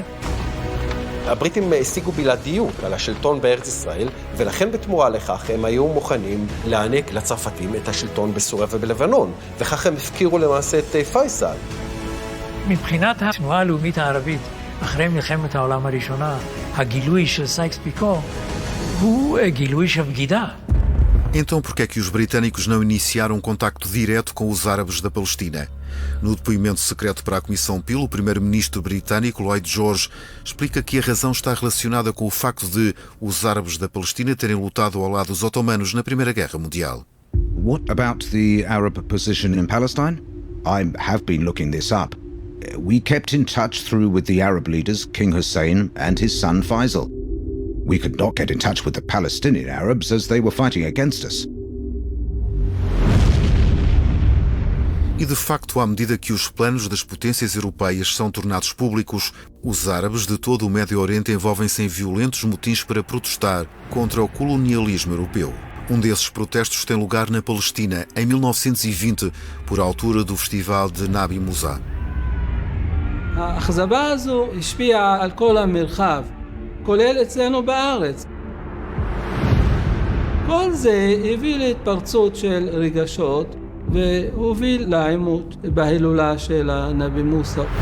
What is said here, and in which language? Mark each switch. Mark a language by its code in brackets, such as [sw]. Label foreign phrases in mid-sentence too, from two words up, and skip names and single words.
[he] הבריטים השיגו בלעדיות על השלטון בארץ ישראל, ולכן בתמורה לכך הם היו מוכנים להעניק לצרפתים את השלטון בסוריה ובלבנון, וכך הם הפקירו למעשה את פייסל. מבחינת התנועה הלאומית הערבית, אחרי מלחמת העולם הראשונה, הגילוי של סייקס-פיקו הוא גילוי של בגידה. [pt] Então, por que é que os britânicos não iniciaram um contacto direto com os árabes da Palestina? No depoimento secreto para a Comissão Peel, o primeiro-ministro britânico, Lloyd George, explica que a razão está relacionada com o facto de os árabes da Palestina terem lutado ao lado dos otomanos na Primeira Guerra Mundial. [en] What about the Arab position in Palestine? I have been looking this up. We kept in touch through with the Arab leaders, King Hussein and his son Faisal. We could not get in touch with the Palestinian Arabs as they were fighting against us. [pt] E, de facto, à medida que os planos das potências europeias são tornados públicos, os árabes de todo o Médio Oriente envolvem-se em violentos motins para protestar contra o colonialismo europeu. Um desses protestos tem lugar na Palestina, em 1920, por altura do Festival de Nabi Moussa. [he] האכזבה הזו השפיעה על כל המרחב, כולל אצלנו בארץ. כל זה הביא להתפרצות של רגשות והוביל לעימות בהילולה של הנביא מוסא.